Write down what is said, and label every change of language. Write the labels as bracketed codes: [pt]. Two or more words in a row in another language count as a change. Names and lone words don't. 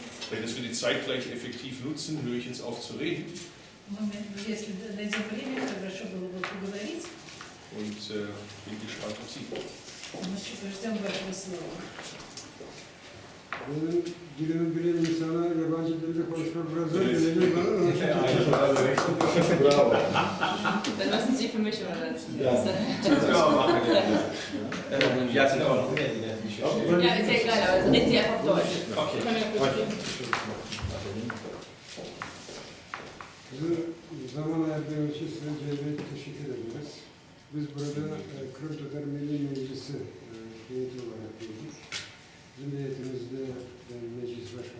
[de] dass wir die Zeit gleich effektiv nutzen, höre ich jetzt auf zu reden. [ru] Если дадим время, хорошо было бы поговорить. [de] Und bin gespannt auf Sie. [ru] Мы ждем вашего слова. [tr] Benim dilimi bilen insana yabancı dilde konuşmak biraz zor gelecek bana ama Bravo. [de] Dann müssen Sie für mich übersetzen. Ja. Das können wir auch machen. Ja, sind aber noch mehr, die das nicht verstehen. Ja, ist ja egal, aber reden Sie einfach Deutsch. Okay. Können wir verstehen. [tr] bizi zaman ayırdığınız için size Cevdet teşekkür ederiz. Biz burada Kırım Tatar Milli Meclisi heyeti olarak geldik. Bizim heyetimizde meclis